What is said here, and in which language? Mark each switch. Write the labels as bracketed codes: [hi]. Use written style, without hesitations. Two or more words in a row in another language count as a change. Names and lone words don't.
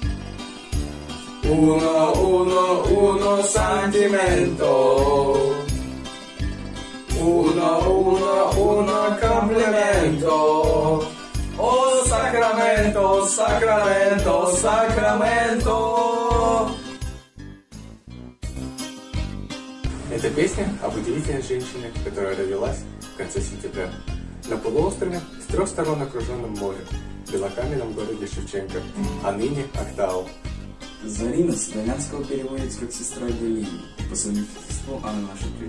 [it] Uno sentimento. Uno complimento. Oh Sacramento, Sacramento, Sacramento. [ru] Это песня об удивительной женщине, которая родилась в конце сентября на полуострове с 3 сторон окруженном морем, в белокаменном городе Шевченко, а ныне Актау. Зарина с итальянского переводится как «сестра Галины», по совместительству она наша тетя.